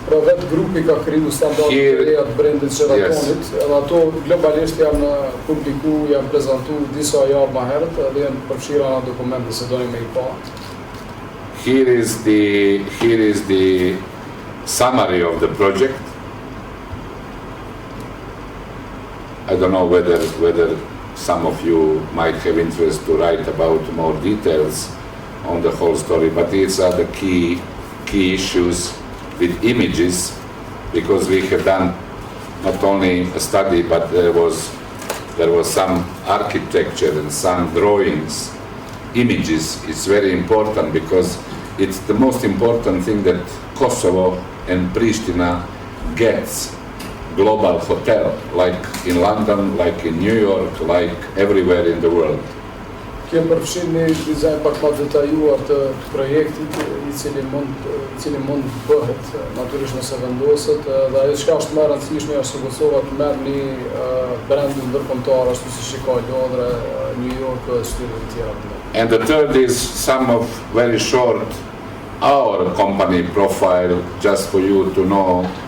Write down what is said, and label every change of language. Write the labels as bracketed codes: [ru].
[sq] Pra vetë grupi ka kriju standardet e reja të brendit Sheratonit, edhe ato globalisht janë publiku, janë prezentu disa javë më herët, edhe janë përfshira në dokumente se doni me I pa. [en] Here is the summary of the project. I don't know whether some of you might have interest to write about more details on the whole story, but these are the key issues with images, because we have done not only a study, but there was some architecture and some drawings, images. It's very important because it's the most important thing that Kosovo and Pristina gets global hotel, like in London, like in New York, like everywhere in the world. [sq] Kjem përfshin një dizajn pak ma detajuar të projektit, I cili mund bëhet, natyrisht nëse vendoset, dhe ajo çka është më e rëndësishme është se Kosova të merr një brand ndërkombëtar ashtu siç I ka Londra, New York, shtete të tjera. [en] And the third is some of very short our company profile, just for you to know.